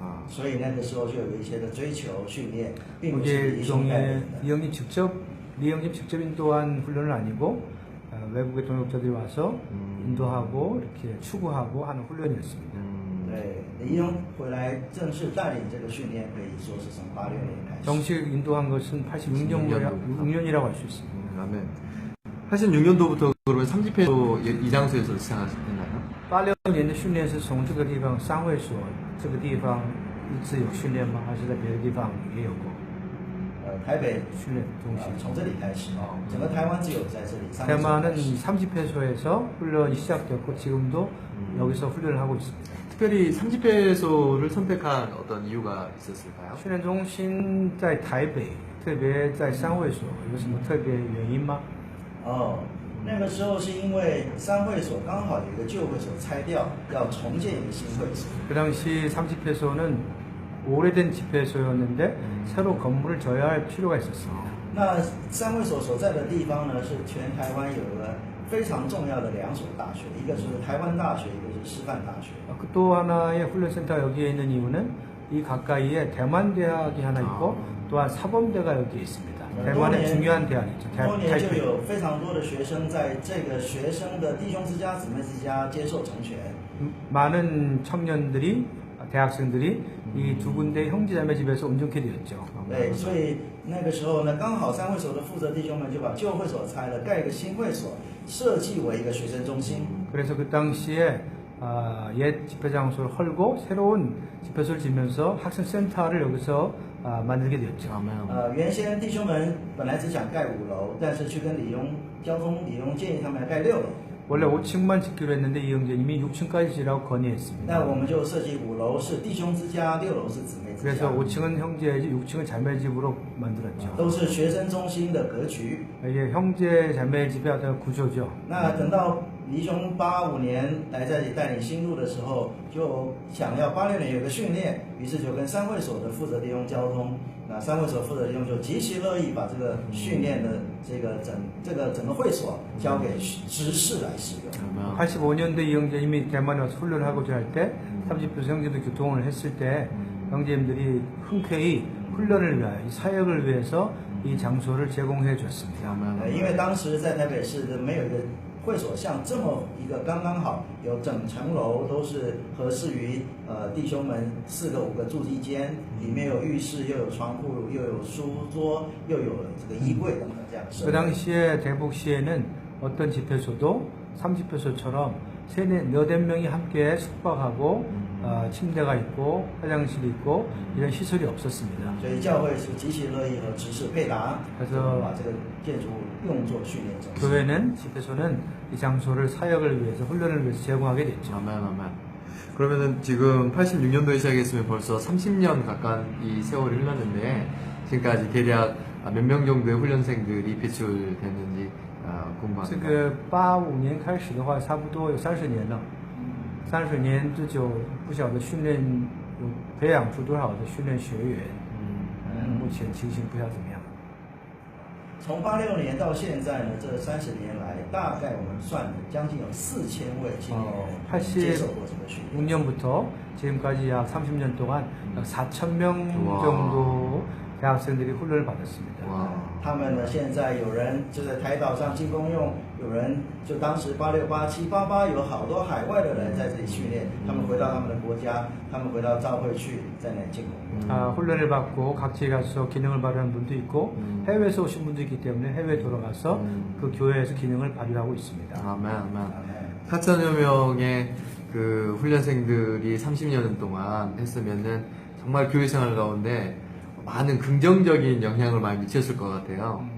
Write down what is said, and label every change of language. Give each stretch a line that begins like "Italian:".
Chinese: 所以那个时候就有一些的追求训练，并不是李弟兄带领
Korean: 일종의
Chinese: 的。
Korean: 이 형님 직접 인도한 훈련은 아니고 외국의 동역자들이 와서 인도하고 이렇게 추구하고 하는 훈련이었습니다.
Chinese: 对，李弟兄回来正式带领这个训练，可以说是从86年开始。
Korean: 정식 인도한 것은 86년이라고 할 수 있습니다. 아멘. 86년도부터 그러면 3집회소 이 장소에서 시작하셨나요?
Chinese: 86年的训练是从这个地方三会所这个地方一直有训练吗？还是在别的地方也有过？台北训练中心。从这里开始，整个台湾只有在这里。
Korean: 대만은 3집회소에서 훈련이 시작되었고 지금도 여기서 훈련을 하고 있습니다. 특별히 3집회소를 선택한 어떤 이유가 있었을까요?
Chinese: 训练中心在台北，特别在三会所，有什么特别原因吗？那个时候是因为三会所刚好有一个旧会所拆掉，要重建一个新会所。
Korean: 그 당시 3집회소는 오래된 집회소였는데 새로 건물을 져야 할 필요가 있었습니다.
Chinese: 那三会所所在的地方呢，是全台湾有了非常重要的两所大学，一个是台湾大学，一个是师范大学。
Korean: 또 하나의 훈련센터 여기에 있는 이유는 이 가까이에 대만 대학이 하나 있고 또한 사범대가 여기에 있습니다.
Chinese: 多
Korean: 대만의
Chinese: 年
Korean: 중요한 대학이죠.
Chinese: 多年就
Korean: 타이페이.
Chinese: 有非常多的学生在这个学生的弟兄之家、姊妹之家接受成全。
Korean: 많은 청년들이 대학생들이 이 두 군데 형제자매 집에서 온전케 되었죠.
Chinese: 对，所以那个时候呢，刚好三会所的负责弟兄们就把旧会所拆了，盖一个新会所，设计为一个学生中心。
Korean: 그래서 그 당시에 옛 집회 장소를 헐고 새로운 집회소를 지면서 학생센터를 여기서 만들게 되었죠. 아멘.
Chinese: 原先弟兄们本来只想盖5楼，但是去跟李荣建议他们要盖6楼。
Korean: 원래 5층만 짓기로 했는데 이 형제님이 6층까지 지라고 건의했습니다.
Chinese: 那我们就设计5楼是弟兄之家，6楼是姊妹之
Korean: 그래서 5층은 형제집, 6층은 자매집으로 만들었죠.
Chinese: 都是学生中心的格局。
Korean: 이게 형제 자매집의 어떤 구조죠.
Chinese: 那等到黎兄85年来这里带领新路的时候，就想要86年有个训练，于是就跟三会所的负责弟兄交通。那三会所负责弟兄就极其乐意把这个训练的整个会所交给执事来使用。
Korean: 85년도 이 형제님이 대만에 와서 훈련을 하고자 할 때 30표 형제도 교통을 했을 때 형제님들이 흔쾌히 훈련을 위하여 이 사역을 위해서 이 장소를 제공해 줬습니다.
Chinese: 因为当时在台北市的没有一个会所像这么一个刚刚好，有整层楼都是合适于弟兄们4个5个住一间，里面有浴室，又有床铺，又有书桌，又有这个衣柜等等这样设
Korean: 그 당시에 대북시에는 어떤 집회소도 30회소처럼 4~5명이 함께 숙박하고 침대가 있고 화장실이 있고 이런 시설이 없었습니다.
Chinese: 所以教会是极其乐意和执事配搭，
Korean: 그래서
Chinese: 把这个建筑物用作训练中心。
Korean: 교회는 집회소는 이 장소를 사역을 위해서 훈련을 위해서 제공하게 됐죠. 아멘, 아멘. 그러면은 지금 86년도에 시작했으면 벌써 30년 가까운 이 세월이 흘렀는데 지금까지 대략 몇 명 정도의 훈련생들이 배출됐는지
Chinese: 这
Korean: 궁금합니다.
Chinese: 个85年开始的话，差不多有30年了。30年之久，不晓得训练有培养出多少的训练学员。目前情形不晓得怎么样。从86年到现在呢，这30年来，大概我们算将近有4000位青年人接受过这个训练。
Korean: 6년부터 지금까지 약 30년 동안 약 4,000명 정도 대학생들이 훈련을 받았습니다.
Chinese: 他们呢，现在有人就在台岛上进公用，有人就当时86、87、88有好多海外的人在这里训练，他们回到他们的国家，他们回到教会去，在那里进公用。
Korean: 훈련을 받고 각지에 가서 기능을 발휘하는 분도 있고 해외에서 오신 분도 있기 때문에 해외에 돌아가서 그 교회에서 기능을 발휘하고 있습니다. 아멘, 아멘. 4,000여 명의 그 훈련생들이 30년 동안 했으면은 정말 교회 생활 가운데 많은 긍정적인 영향을 많이 미쳤을 것 같아요.